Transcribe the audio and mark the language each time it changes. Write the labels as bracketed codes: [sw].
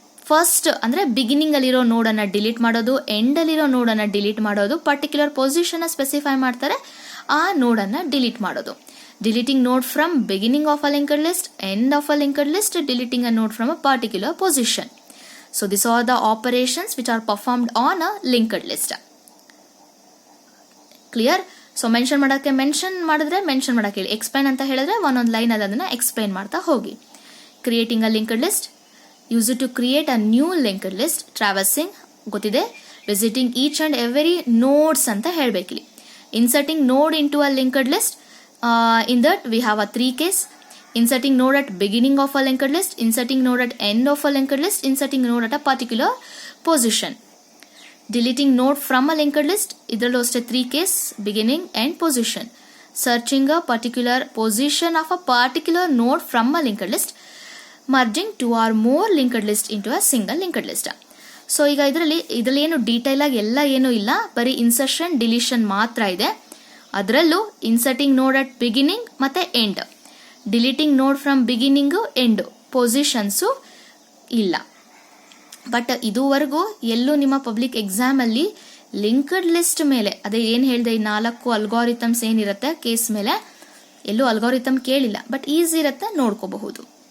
[kn] First ಅಂದ್ರೆ beginning ಅಲ್ಲಿರೋ ನೋಡನ್ನ delete ಮಾಡೋದು, ಎಂಡ್ ಅಲ್ಲಿರೋ ನೋಡನ್ನ ಡಿಲೀಟ್ ಮಾಡೋದು, ಪರ್ಟಿಕ್ಯುಲರ್ ಪೊಸಿಷನ್ ಸ್ಪೆಸಿಫೈ ಮಾಡ್ತಾರೆ, ಆ ನೋಡನ್ನ ಡಿಲೀಟ್ ಮಾಡೋದು. [en] Deleting node from beginning of a linked list, end of a linked list, deleting a node from a particular position. So these are the operations which are performed on a linked list. Clear? [kn] So mention ಮಾಡಿದ್ರೆ mention ಮಾಡಕ್ಕೆ ಹೇಳಿ, explain ಅಂತ ಹೇಳಿದ್ರೆ ಒಂದೊಂದು line ಅದನ್ನ explain ಮಾಡ್ತಾ ಹೋಗಿ. [en] Creating a linked list, use to create a new linked list. Traversing ಗೊತ್ತಿದೆ, visiting each and every nodes [kn] ಅಂತ ಹೇಳ್ಬೇಕಿಲ್ಲಿ. [en] Inserting node into a linked list, in that we have a 3 case. Inserting node at beginning of a linked list, inserting node at end of a linked list, inserting node at a particular position. Deleting node from a linked list, [kn] idrallu aste [en] 3 case, beginning and position. Searching a particular position of a particular node from a linked list, merging 2 or more linked list into a single linked list. [kn] So ಈಗ ಇದರಲ್ಲಿ ಏನು detail ಆಗಿ ಎಲ್ಲ ಏನೂ ಇಲ್ಲ, ಬರೀ insertion deletion ಮಾತ್ರ ಇದೆ. [en] ಅದರಲ್ಲೂ inserting node at beginning ಮತ್ತೆ end, deleting node from beginning end, positions ಇಲ್ಲ. [kn] ಬಟ್ ಇದುವರೆಗೂ ಎಲ್ಲೂ ನಿಮ್ಮ ಪಬ್ಲಿಕ್ ಎಕ್ಸಾಮ್ ಅಲ್ಲಿ ಲಿಂಕ್ಡ್ ಲಿಸ್ಟ್ ಮೇಲೆ, ಅದೇ ಏನು ಹೇಳಿದೆ, ಈ 4 ಅಲ್ಗಾರಿಥಮ್ಸ್ ಏನಿರುತ್ತೆ ಕೇಸ್ ಮೇಲೆ, ಎಲ್ಲೂ ಅಲ್ಗಾರಿಥಮ್ ಕೇಳಿಲ್ಲ, ಬಟ್ ಈಸಿ ಇರುತ್ತೆ, ನೋಡ್ಕೋಬಹುದು.